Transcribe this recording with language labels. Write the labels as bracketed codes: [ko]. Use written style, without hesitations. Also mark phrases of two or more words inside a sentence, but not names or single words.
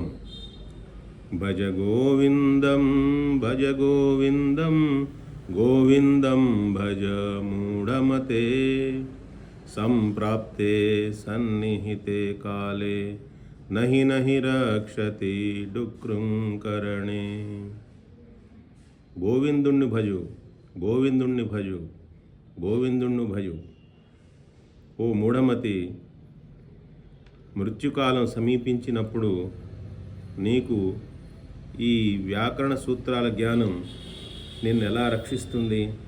[sa] भज गोविंदम गोविंदम भज मूढ़मते संप्राप्ते सन्निहिते काले नहि नहि रक्षति डुक्रुंकरणे। [te] గోవిందుణ్ణి భజు, గోవిందుణ్ణి భజు, గోవిందుణ్ణి భజు. ఓ మూఢమతి, మృత్యుకాలం సమీపించినప్పుడు నీకు ఈ వ్యాకరణ సూత్రాల జ్ఞానం నిన్ను ఎలా రక్షిస్తుంది?